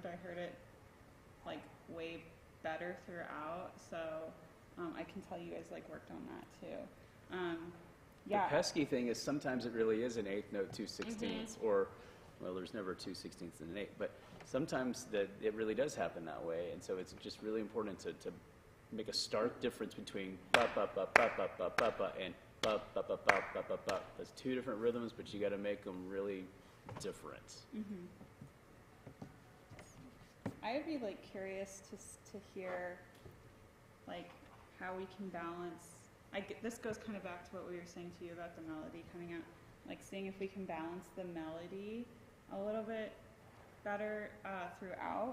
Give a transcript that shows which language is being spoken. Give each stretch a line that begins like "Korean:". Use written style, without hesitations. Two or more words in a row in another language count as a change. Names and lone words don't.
English: I heard it like way better throughout, so I can tell you guys like worked on that too. Yeah. The pesky thing is sometimes it really is an eighth note, 2/16ths, or, well, there's never 2/16ths in an eighth, but sometimes that it really does happen that way, and so it's just really important to make a stark difference between ba ba ba ba ba ba ba ba and ba ba ba ba ba ba ba. That's two different rhythms, but you got to make them really different. Mm-hmm. I would be like curious to hear like how we can balance. This goes kind of back to what we were saying to you about the melody coming out, like seeing if we can balance the melody a little bit better throughout.